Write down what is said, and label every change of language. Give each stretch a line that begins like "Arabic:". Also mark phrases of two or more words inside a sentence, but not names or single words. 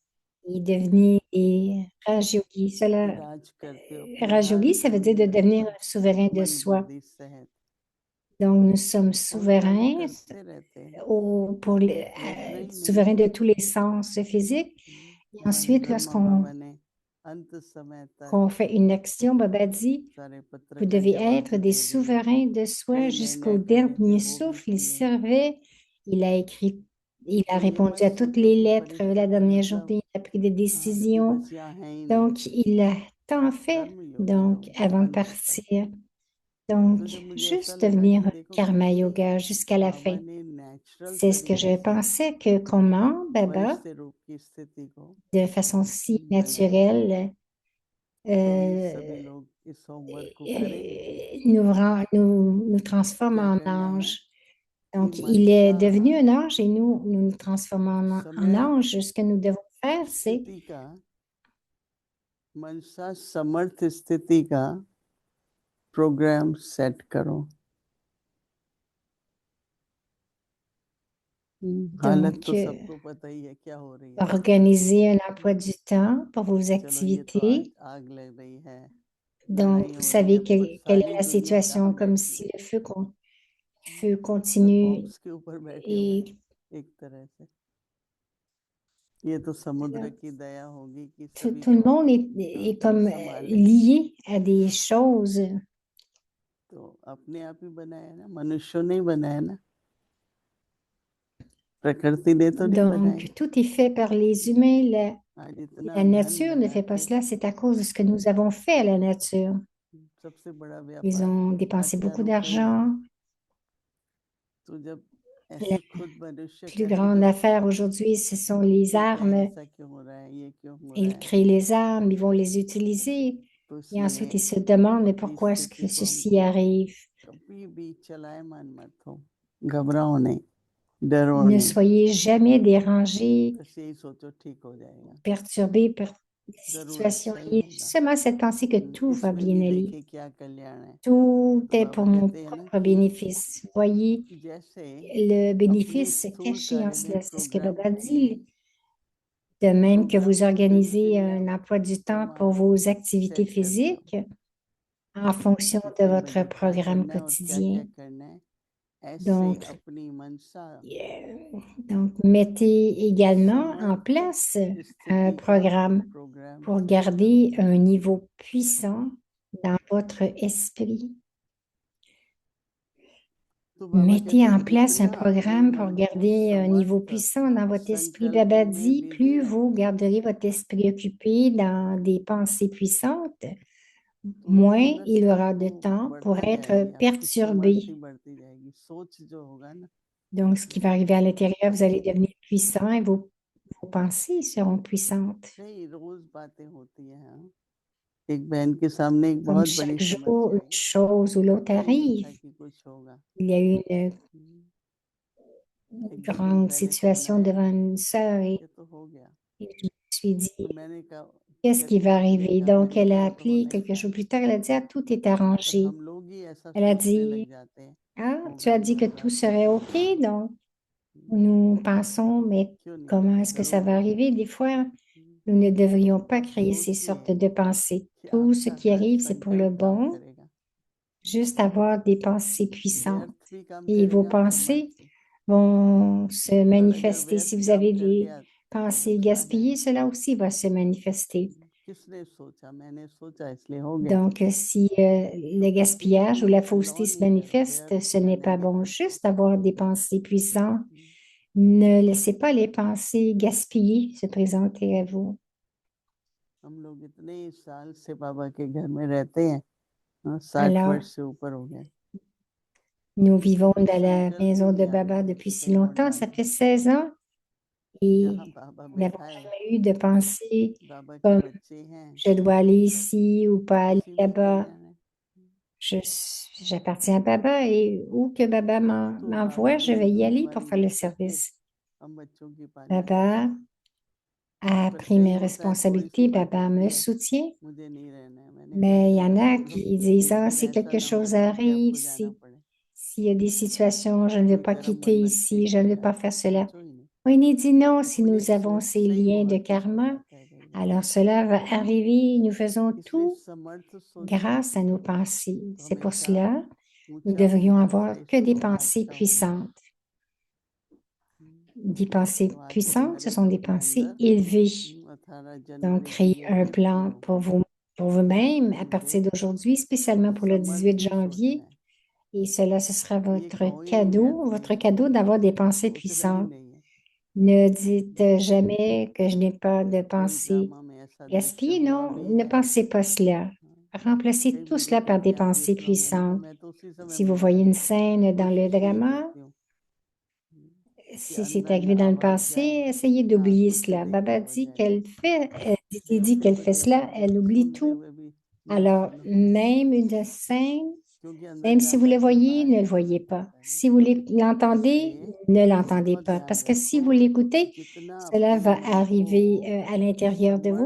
French: et devenez des Raj Yogis.
Hindi: कि
French: Cela,
Hindi: राज करते हो अपने
French: Raj
Hindi: हर
French: Yogi, ça veut dire de
Hindi: समीकरण
French: devenir
Hindi: पर,
French: un souverain de
Hindi: मन
French: soi.
Hindi: बुद्धि सहित,
French: Donc, nous sommes
Hindi: और कर्म
French: souverains
Hindi: करते रहते हैं, रुकना ही नहीं
French: souverains
Hindi: है।
French: de tous les sens physiques. Et
Hindi: हमारे
French: ensuite,
Hindi: ब्रह्मा बाबा ने अंत समय तक
French: qu'on fait une action, Baba dit,
Hindi: सारे पत्र
French: vous
Hindi: का
French: devez
Hindi: जवाब
French: être
Hindi: भी
French: des
Hindi: दे दिए,
French: souverains de soi
Hindi: कई
French: jusqu'au
Hindi: निर्णय करने थे
French: dernier
Hindi: वो भी
French: souffle. Il
Hindi: किए।
French: servait, il a écrit, il a
Hindi: तो ये
French: répondu
Hindi: मत
French: à toutes
Hindi: सोचो
French: les
Hindi: कि
French: lettres la
Hindi: परिस्थिति
French: dernière
Hindi: मतलब
French: journée, il a pris des
Hindi: आपकी
French: décisions.
Hindi: बचिया है ही नहीं,
French: Donc, il a tant fait,
Hindi: कर्म योगी हो
French: donc, avant de
Hindi: अंत तक।
French: partir.
Hindi: तो
French: Donc,
Hindi: जब मुझे ऐसा
French: juste
Hindi: लगा कि
French: devenir
Hindi: देखो
French: karma
Hindi: कैसे
French: yoga jusqu'à la
Hindi: बाबा
French: fin.
Hindi: ने नेचुरल
French: C'est ce que
Hindi: तरीके
French: je
Hindi: से
French: pensais que comment Baba,
Hindi: फरिश्ते रूप की स्थिति को
French: de façon si
Hindi: बनाया,
French: naturelle,
Hindi: तो भी euh, सभी लोग इस होमवर्क को करें।
French: nous transforme
Hindi: क्या
French: en
Hindi: करना है
French: ange.
Hindi: कि
French: Donc, il est
Hindi: मनसा
French: devenu un ange et nous nous transformons en
Hindi: समय
French: ange. Ce que nous devons faire, c'est
Hindi: स्थिति का, मनसा समर्थ स्थिति का प्रोग्राम सेट करो। हालत तो
French: donc
Hindi: सबको पता ही है क्या हो रही है।
French: organiser un emploi du temps pour vos
Hindi: चलो ये तो आग
French: activités.
Hindi: आग लग रही है,
French: Donc,
Hindi: लड़ाई
French: vous
Hindi: हो रही है,
French: savez
Hindi: पर
French: quelle est
Hindi: सारी
French: la
Hindi: दुनिया
French: situation,
Hindi: कहाँ
French: comme
Hindi: बैठी
French: si
Hindi: है,
French: le feu
Hindi: सब
French: continue
Hindi: बॉम्ब्स के ऊपर बैठे हुए
French: et
Hindi: हैं एक तरह से। ये तो समुद्र की दया होगी कि सभी
French: tout le
Hindi: को
French: monde est
Hindi: कोई
French: comme
Hindi: संभाले।
French: lié à des choses.
Hindi: तो अपने आप ही बनाया ना, मनुष्य नहीं बनाया ना, प्रकृति ने तो नहीं बनाई।
French: Donc, tout est fait par les humains.
Hindi: आज इतना
French: La
Hindi: धन
French: nature ne
Hindi: लगा
French: fait pas
Hindi: के
French: cela, c'est à cause de ce que nous avons fait à la nature.
Hindi: सबसे बड़ा
French: Ils
Hindi: व्यापार
French: ont dépensé beaucoup
Hindi: हत्यारों का है।
French: d'argent.
Hindi: तो जब
French: La
Hindi: ऐसे खुद मनुष्य
French: plus
Hindi: कहते
French: grande
Hindi: रहते
French: affaire
Hindi: हैं
French: aujourd'hui, ce sont les
Hindi: कि क्या
French: armes.
Hindi: ऐसा क्यों हो रहा है, ये क्यों हो रहा
French: Ils
Hindi: है,
French: créent les armes, ils vont les utiliser.
Hindi: तो
French: Et ensuite,
Hindi: इसलिए
French: ils se demandent, mais
Hindi: अपनी
French: pourquoi est-ce que
Hindi: स्थिति को
French: ceci arrive?
Hindi: कभी भी चलायमान मत हो, घबराओ नहीं, डरो
French: Ne
Hindi: नहीं,
French: soyez jamais dérangés,
Hindi: बस यही सोचो ठीक हो जाएगा,
French: perturbés par les
Hindi: जरूर
French: situations.
Hindi: अच्छा ही
French: Il y a
Hindi: होगा,
French: seulement cette pensée que tout va
Hindi: इसमें
French: bien
Hindi: भी
French: aller.
Hindi: देखिए क्या कल्याण है।
French: Tout
Hindi: तो
French: est
Hindi: बाबा
French: pour mon
Hindi: कहते हैं ना
French: propre
Hindi: कि
French: bénéfice. Voyez
Hindi: जैसे
French: le
Hindi: अपने
French: bénéfice
Hindi: स्थूल
French: caché en
Hindi: कार्य में
French: cela. C'est ce que
Hindi: प्रोग्राम
French: Baba dit. De même que vous organisez un emploi du temps pour vos activités
Hindi: सेट करते हो
French: physiques en fonction de
Hindi: कितने
French: votre
Hindi: बजे क्या
French: programme
Hindi: करना है और क्या क्या
French: quotidien.
Hindi: करना है, ऐसे
French: Donc,
Hindi: अपनी मनसा
French: donc, mettez également en
Hindi: समर्थ
French: place un
Hindi: स्थिति का
French: programme
Hindi: प्रोग्राम
French: pour
Hindi: सेट
French: garder
Hindi: करो।
French: un niveau puissant dans votre esprit.
Hindi: तो बाबा
French: Mettez
Hindi: कहते
French: en
Hindi: हैं
French: place un
Hindi: जितना अपने
French: programme pour
Hindi: मन को
French: garder un niveau
Hindi: समर्थ
French: puissant dans votre esprit.
Hindi: संकल्पों
French: Baba
Hindi: में
French: dit,
Hindi: बिजी
French: plus vous
Hindi: रखते हो,
French: garderez votre esprit occupé dans des pensées puissantes,
Hindi: तो
French: moins
Hindi: अंदर
French: il
Hindi: से
French: aura
Hindi: आपको
French: de temps pour
Hindi: बढ़ता
French: être
Hindi: जाएगी, आपकी समर्थ ही
French: perturbé.
Hindi: बढ़ती जाएगी, सोच जो होगा ना,
French: Donc, ce qui va arriver à l'intérieur, vous allez devenir puissant et vos pensées seront puissantes.
Hindi: कई रोज बातें होती है। हाँ? एक बहन के सामने एक
French: Comme
Hindi: बहुत बड़ी
French: chaque jour,
Hindi: समस्या
French: une
Hindi: आई,
French: chose ou l'autre
Hindi: पता ही नहीं था
French: arrive.
Hindi: कि कुछ होगा।
French: Il y a eu une
Hindi: एक दो दिन
French: grande
Hindi: पहले फोन
French: situation
Hindi: आया,
French: devant une sœur et
Hindi: ये तो हो गया,
French: je me suis dit,
Hindi: तो मैंने कहा,
French: qu'est-ce qui
Hindi: कहती
French: va
Hindi: आपने
French: arriver?
Hindi: कहा
French: Donc,
Hindi: मैंने
French: elle
Hindi: कहा
French: a
Hindi: वो तो
French: appelé
Hindi: होना ही
French: quelques
Hindi: था,
French: jours plus tard, elle a dit, ah, tout est
Hindi: पर
French: arrangé.
Hindi: हम लोग ही ऐसा
French: Elle a
Hindi: सोचने लग
French: dit,
Hindi: जाते हैं,
French: ah, tu
Hindi: होगा
French: as
Hindi: तो
French: dit que
Hindi: होगा,
French: tout serait
Hindi: कुछ नहीं
French: OK,
Hindi: होगा,
French: donc nous pensons, mais
Hindi: क्यों नहीं
French: comment
Hindi: होगा,
French: est-ce que ça
Hindi: जरूर
French: va
Hindi: होगा।
French: arriver? Des fois, nous ne devrions pas créer ces sortes
Hindi: सोचिए
French: de pensées.
Hindi: कि
French: Tout ce
Hindi: आपका
French: qui
Hindi: हर
French: arrive, c'est pour le
Hindi: संकल्प काम
French: bon,
Hindi: करेगा,
French: juste avoir des pensées puissantes.
Hindi: व्यर्थ भी काम
French: Et vos
Hindi: करेगा समर्थ
French: pensées
Hindi: भी,
French: vont se
Hindi: पर अगर
French: manifester. Si
Hindi: व्यर्थ
French: vous
Hindi: काम
French: avez
Hindi: कर
French: des
Hindi: गया तो
French: pensées
Hindi: नुकसान है
French: gaspillées,
Hindi: ना।
French: cela aussi va se manifester.
Hindi: किसने सोचा, मैंने सोचा इसलिए हो गया,
French: Donc, si
Hindi: तो
French: le
Hindi: कभी
French: gaspillage ou
Hindi: भी
French: la
Hindi: अलाउ
French: fausseté se
Hindi: नहीं करो
French: manifeste,
Hindi: व्यर्थ
French: ce
Hindi: का
French: n'est pas bon.
Hindi: नेगेटिव।
French: Juste avoir des pensées puissantes. Ne laissez pas les pensées gaspillées se présenter à vous.
Hindi: हम लोग इतने साल से बाबा के घर में रहते हैं, 60
French: Alors,
Hindi: वर्ष से ऊपर हो गए,
French: nous
Hindi: किसी
French: vivons
Hindi: को
French: dans la
Hindi: संकल्प ही
French: maison de
Hindi: नहीं आने
French: Baba
Hindi: दिया
French: depuis
Hindi: कि
French: si
Hindi: कहीं और
French: longtemps. Ça
Hindi: डालो,
French: fait 16 ans
Hindi: जहाँ
French: et
Hindi: बाबा
French: nous n'avons
Hindi: बैठाए
French: jamais eu de pensée
Hindi: बाबा के
French: comme
Hindi: बच्चे हैं,
French: je dois aller ici ou pas aller
Hindi: उसी में
French: là-bas.
Hindi: कल्याण है।
French: J'appartiens à Baba et où que Baba
Hindi: तो बाबा
French: m'envoie, je
Hindi: ने
French: vais y aller pour
Hindi: जिम्मेवारी
French: faire le
Hindi: ली करके
French: service.
Hindi: हम बच्चों की पाली,
French: Baba a
Hindi: पर
French: pris
Hindi: कई
French: mes
Hindi: होता है थोड़ी सी
French: responsabilités,
Hindi: बात
French: Baba
Hindi: होती
French: me
Hindi: है,
French: soutient.
Hindi: मुझे नहीं रहना है, मैंने कहा
French: Mais il y en
Hindi: चलो
French: a
Hindi: छोड़ो,
French: qui disent,
Hindi: एक
French: ah,
Hindi: दिन
French: si
Hindi: ऐसा
French: quelque
Hindi: ना हो
French: chose
Hindi: कि
French: arrive,
Hindi: आपको जाना
French: si,
Hindi: पड़े,
French: s'il y a des situations, je ne veux
Hindi: कोई
French: pas
Hindi: कर्म
French: quitter
Hindi: बंधन
French: ici,
Hindi: ठीक
French: je
Hindi: हो
French: ne veux pas
Hindi: जाए,
French: faire cela.
Hindi: सोचो ही नहीं,
French: On est dit non, si
Hindi: अपनी
French: nous avons
Hindi: सोच
French: ces
Hindi: से ही
French: liens de
Hindi: बहुत कुछ हो
French: karma,
Hindi: जाता है कई बार,
French: alors cela va arriver. Nous faisons
Hindi: इसलिए
French: tout
Hindi: समर्थ सोचिए
French: grâce à nos pensées.
Hindi: तो
French: C'est pour
Hindi: हमेशा
French: cela nous
Hindi: ऊंचा
French: devrions
Hindi: होगा,
French: avoir que
Hindi: श्रेष्ठ
French: des
Hindi: होगा,
French: pensées
Hindi: अच्छा होगा।
French: puissantes. Des pensées
Hindi: तो आज
French: puissantes, ce
Hindi: सुधारिए
French: sont des
Hindi: अपने
French: pensées
Hindi: अंदर,
French: élevées.
Hindi: 18
French: Donc,
Hindi: जनवरी के
French: créez
Hindi: लिए
French: un
Hindi: दिन शुरू
French: plan
Hindi: हो
French: pour
Hindi: गया,
French: pour vous-même à partir
Hindi: कीजिए,
French: d'aujourd'hui, spécialement pour le 18
Hindi: समर्थी सोचना
French: janvier.
Hindi: है,
French: Et cela, ce sera
Hindi: ये कहो ही नहीं
French: votre
Hindi: व्यर्थ
French: cadeau d'avoir des pensées
Hindi: सोच रहे ही
French: puissantes.
Hindi: नहीं है,
French: Ne dites jamais que je n'ai pas de
Hindi: कई
French: pensées
Hindi: ड्रामा में ऐसा दृश्य
French: gaspillées.
Hindi: हुआ
French: Non,
Hindi: भी
French: ne
Hindi: है,
French: pensez pas cela. Remplacez
Hindi: कई
French: tout
Hindi: मुझे
French: cela par
Hindi: कहते
French: des
Hindi: हैं आप
French: pensées
Hindi: देख लो, मैंने कहा
French: puissantes.
Hindi: मैं तो उसी समय
French: Si vous
Hindi: भूल
French: voyez une
Hindi: जाती हूँ,
French: scène dans le
Hindi: कोशिश यही
French: drama,
Hindi: करती हूँ कि
French: si c'est
Hindi: अंदर न
French: arrivé dans le
Hindi: आवाज
French: passé,
Hindi: जाए
French: essayez
Hindi: ना
French: d'oublier
Hindi: आंखों से
French: cela. Baba
Hindi: देखा हो
French: dit
Hindi: जाए,
French: qu'elle fait, dit
Hindi: देखते
French: qu'elle
Hindi: हुए
French: fait cela,
Hindi: देखोगे,
French: elle oublie
Hindi: सुनते
French: tout.
Hindi: हुए भी ना
French: Alors,
Hindi: सुनो,
French: même une scène,
Hindi: क्योंकि अंदर
French: même si vous
Hindi: जाता
French: le
Hindi: है फिर
French: voyez,
Hindi: बाहर
French: ne le voyez
Hindi: निकलना
French: pas.
Hindi: पड़ता है ना,
French: Si vous l'entendez,
Hindi: इसलिए
French: ne l'entendez
Hindi: बहुत
French: pas.
Hindi: ध्यान
French: Parce que si
Hindi: रखो
French: vous
Hindi: कि
French: l'écoutez,
Hindi: कितना
French: cela
Hindi: अपने
French: va
Hindi: मन को
French: arriver à l'intérieur de vous.